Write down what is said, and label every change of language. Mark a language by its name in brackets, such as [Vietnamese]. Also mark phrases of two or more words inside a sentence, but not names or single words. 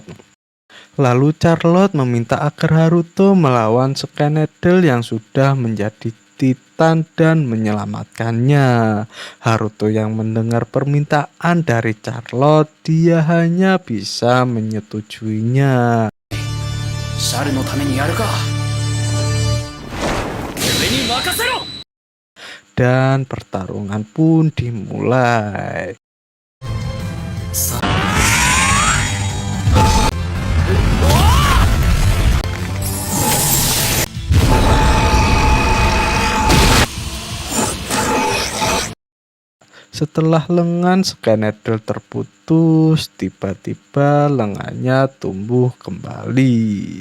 [Indonesian] Lalu Charlotte meminta agar Haruto melawan Skeneddle yang sudah menjadi Titan dan menyelamatkannya. Haruto yang mendengar permintaan dari Charlotte, dia hanya bisa menyetujuinya. [Japanese] シャルのためにやるか。俺に任せろ。 [Indonesian] Dan pertarungan pun dimulai. Setelah lengan Skeneddle terputus, tiba-tiba lengannya tumbuh kembali.